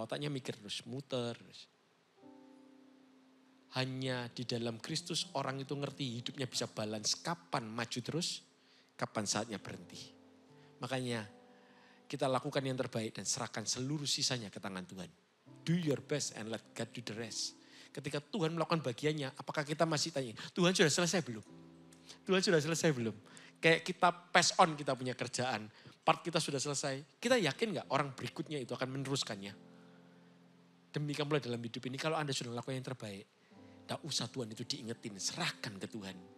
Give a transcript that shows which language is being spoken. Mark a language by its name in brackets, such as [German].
[Indonesian] Otaknya mikir terus, muter terus. Hanya di dalam Kristus orang itu ngerti hidupnya bisa balance. Kapan maju terus, kapan saatnya berhenti. Makanya kita lakukan yang terbaik dan serahkan seluruh sisanya ke tangan Tuhan. [English] Do your best and let God do the rest. [Indonesian] Ketika Tuhan melakukan bagiannya, apakah kita masih tanya, Tuhan sudah selesai belum? Tuhan sudah selesai belum? Kayak kita [English] pass on [Indonesian] kita punya kerjaan. Part kita sudah selesai. Kita yakin gak orang berikutnya itu akan meneruskannya? Demikian pula dalam hidup ini, kalau Anda sudah melakukan yang terbaik, tak usah Tuhan itu diingetin, serahkan ke Tuhan.